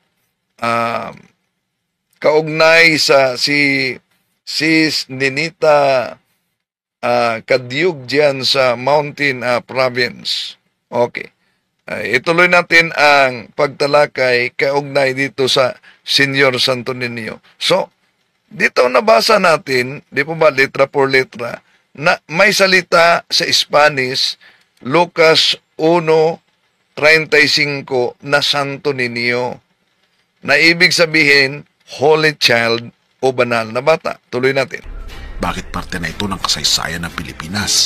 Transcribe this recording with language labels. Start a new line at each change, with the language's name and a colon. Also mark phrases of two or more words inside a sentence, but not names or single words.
Filipino: Kaugnay sa si Sis Ninita Kadyug dyan sa Mountain Province. Okay. Ituloy natin ang pagtalakay kaugnay dito sa Señor Santo Niño. So, dito nabasa natin, di po ba,
Spanish: letra por letra,
Filipino: na may salita sa Spanish, Lucas 1:35 na Santo Niño, na ibig sabihin,
English: Holy Child
Filipino: o banal na bata. Tuloy natin. Bakit parte na ito ng kasaysayan ng Pilipinas?